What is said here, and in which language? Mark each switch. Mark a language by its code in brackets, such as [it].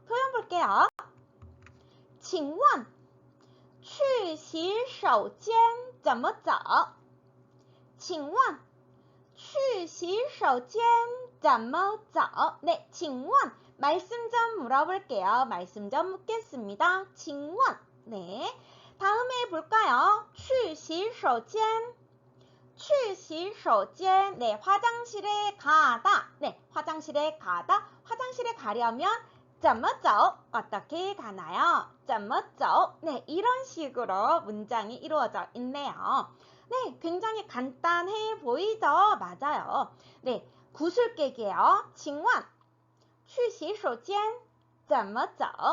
[ko] 표현 볼게요. [zh] 请问去洗手间怎么走？请问去洗手间怎么走? [ko] 네, 请问 말씀 좀 물어볼게요. 말씀 좀 묻겠습니다. 请问 네, 다음에 볼까요? [zh] 去洗手间去洗手间 [ko] 네, 화장실에 가다. 네, 화장실에 가다. 화장실에 가려면 [zh] 怎么走? [ko] 어떻게 가나요? 怎么走? 네, 이런 식으로 문장이 이루어져 있네요. 네, 굉장히 간단해 보이죠? 맞아요. 네, 구슬깨기예요. [zh] 请问去洗手间怎么走？